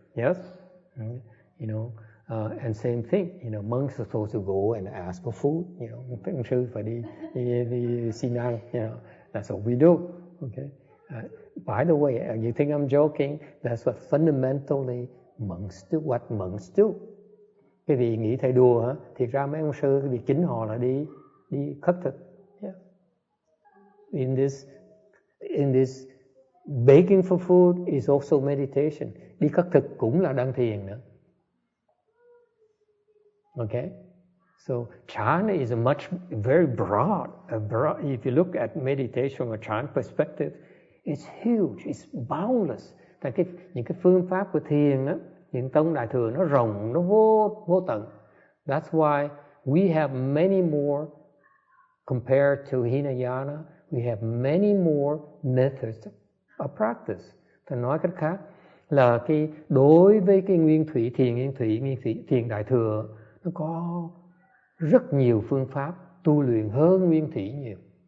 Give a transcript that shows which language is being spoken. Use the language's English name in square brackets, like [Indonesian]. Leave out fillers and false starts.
[English] Yes, you know, and same thing. You know, monks are supposed to go and ask for food. You know, [Vietnamese] tăng sư phải đi xin ăn. [English] You know, that's what we do. Okay, By the way, you think I'm joking? That's what fundamentally monks do. What monks do? [Vietnamese] Cái vị nghĩ thầy đùa hả? Thiệt ra mấy ông sư cái việc chính họ là đi khất thực. [English] Yeah. In this begging for food is also meditation. [Vietnamese] Đi khất thực cũng là đang thiền nữa. [English] Okay? So jhana is very broad. If you look at meditation or jhana perspective, it's huge, it's boundless. [Vietnamese] Tại những cái phương pháp của thiền đó, những tông đại thừa nó rộng, nó vô tận. [English] That's why we have many more compared to Hinayana. We have many more methods of practice. [Vietnamese] Tôi nói cách khác là đối với cái nguyên thủy thiền đại thừa, nó có rất nhiều phương pháp tu luyện hơn nguyên thủy nhiều.